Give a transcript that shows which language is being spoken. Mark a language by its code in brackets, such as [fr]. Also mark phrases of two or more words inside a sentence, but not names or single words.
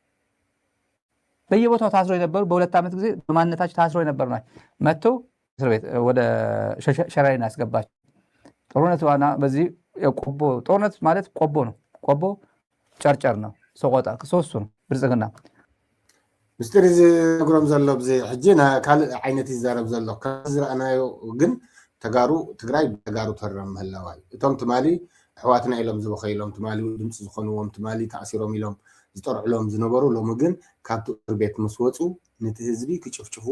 [am] በየቦታው ታስሮ የነበሩ በ2 ዓመት ጊዜ በማንነታቸው ታስሮ የነበሩ ናቸው። መጥተው እስር ቤት ወደ ሸራሪን ያስገባቸው። ጦርነት ዋና በዚህ ቆቦ ጦርነት ማለት ቆቦ ነው። ቆቦ ጨርጨር ነው፣ ሰቆጣ ሶስቱ ነው። ብልጽግና [ti] ምስጢር ዝነግሮም ዘሎ ብዚ ሕጂ ካልእ ዓይነት ይዛረብ ዘሎ ከዝረአናዮ ግን ተጋሩ ትግራይ ተጋሩ ተረም ምህላዋ እቶም ትማሊ ኣሕዋትና ኢሎም ዝበኸይሎም ትማሊ ድምፂ ዝኾንዎም ትማሊ ተኣሲሮም ኢሎም ዝጠርዕሎም ዝነበሩ ሎሚ ግን ካብቲ እስር ቤት ምስ ወፁ ነቲ ህዝቢ ክጭፍጭፍዎ